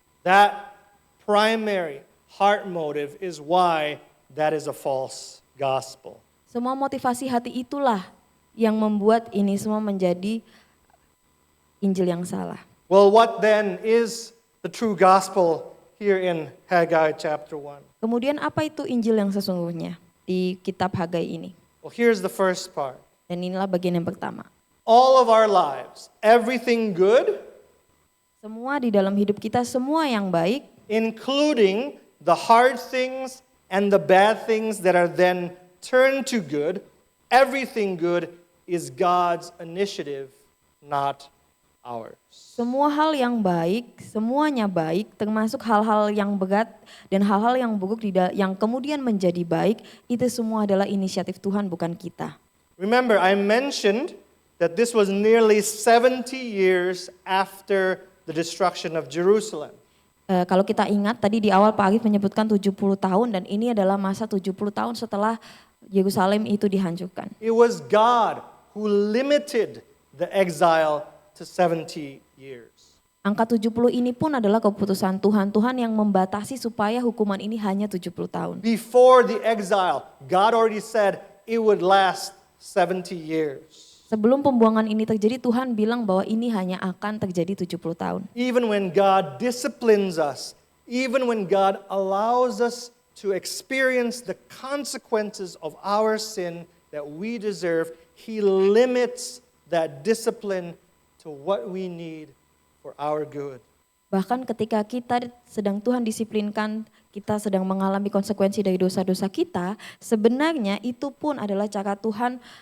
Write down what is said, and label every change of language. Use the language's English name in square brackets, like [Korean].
[English] That primary heart motive is why that is a false gospel. [Indonesian] Semua motivasi hati itulah yang membuat ini semua menjadi Injil yang salah. [English] Well, what then is the true gospel here in Haggai chapter 1? [Indonesian] Kemudian apa itu Injil yang sesungguhnya di kitab Hagai ini? [English] Well, here's the first part. [Indonesian] Dan inilah bagian yang pertama. [English] All of our lives, everything good, [Indonesian] Semua di dalam hidup kita, semua yang baik, [English] including the hard things and the bad things that are then turned to good, everything good is God's initiative, not ours. [Indonesian] Semua hal yang baik, semuanya baik, termasuk hal-hal yang berat dan hal-hal yang buruk yang kemudian menjadi baik, itu semua adalah inisiatif Tuhan, bukan kita. [English] Remember, I mentioned that this was nearly 70 years after the destruction of Jerusalem. [Indonesian] Kalau kita ingat tadi di awal Pak Arif menyebutkan 70 tahun dan ini adalah masa 70 tahun setelah Yerusalem itu dihancurkan. [English] It was God who limited the exile to 70 years. [Indonesian] Angka 70 ini pun adalah keputusan Tuhan. Tuhan yang membatasi supaya hukuman ini hanya 70 tahun. [English] Before the exile, God already said it would last 70 years. [Indonesian] Sebelum pembuangan ini terjadi, Tuhan bilang bahwa ini hanya akan terjadi 70 tahun. [English] Even when God disciplines us, even when God allows us to experience the consequences of our sin that we deserve, He limits that discipline to what we need for our good. [Indonesian] Bahkan ketika kita sedang Tuhan disiplinkan, kita sedang mengalami konsekuensi dari dosa-dosa kita, sebenarnya itu pun adalah cara Tuhan